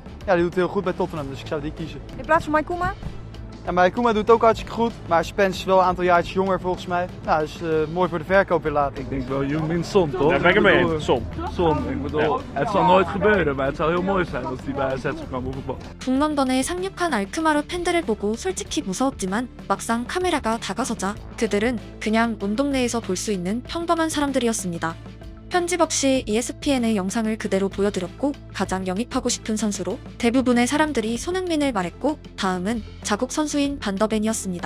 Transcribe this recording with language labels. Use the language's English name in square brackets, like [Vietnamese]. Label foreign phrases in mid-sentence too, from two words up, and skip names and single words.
[Dutch] Ja, die doet het heel goed bij Tottenham, dus ik zou die kiezen. In plaats van Maikuma? En Maikuma doet het ook hartstikke goed, maar Spence is wel een aantal jaartjes jonger volgens mij. Nou, dus mooi voor de verkoop weer later. Ik denk wel Heung-min Son, toch? Daar ben ik het mee eens. Son. Ik bedoel, het zal nooit gebeuren, maar het zou heel mooi zijn als die bij AZ zou komen voetballen. [Korean] 북런던에 상륙한 알크마르 팬들을 보고 솔직히 무서웠지만 막상 카메라가 다가서자 그들은 그냥 온 동네에서 볼 수 있는 평범한 사람들이었습니다. 편집 없이 ESPN의 영상을 그대로 보여드렸고 가장 영입하고 싶은 선수로 대부분의 사람들이 손흥민을 말했고 다음은 자국 선수인 반더벤이었습니다.